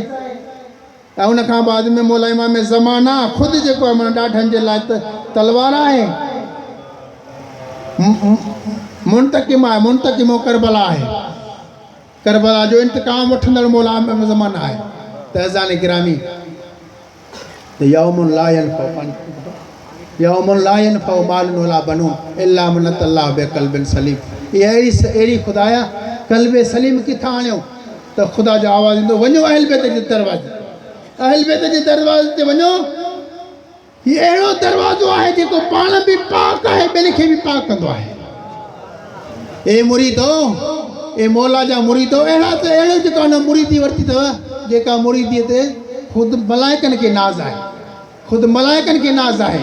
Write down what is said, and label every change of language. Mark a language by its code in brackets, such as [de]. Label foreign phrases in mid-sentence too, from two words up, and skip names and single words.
[sd] ऐं उनखां बाद में मौला इमाम ज़माना ख़ुदि जेको आहे माना ॾाढनि जे लाइ त तलवार आहे, मुंतकिम आहे, मुंतकिमो करबला आहे, करबला जो इंतकाम वठंदड़ मौला इमाम ज़माना आहे। [ar] त अज़ान गिरामी يوم لا ينفع مال ولا بنون إلا من الله بقلب سليم. [sd] इहा अहिड़ी ख़ुदाया क़ल्बे सलीम किथां आणियो त ख़ुदा जो आवाज़ ईंदो, वञो अहल बैत जे दरवाज़े, अहल बैत जे दरवाज़े ते वञो। हीउ अहिड़ो दरवाज़ो आहे जेको पाण बि पाक आहे, ॿियनि खे बि पाक कंदो आहे। ए मुरीदो, ए मौला जा मुरीदो, अहिड़ो जेको आहे न मुरीदी वरिती अथव, जेका मुरीदीअ ते ख़ुदि मलाइकनि खे नाज़ आहे, ख़ुदि मलाइकनि खे नाज़ आहे।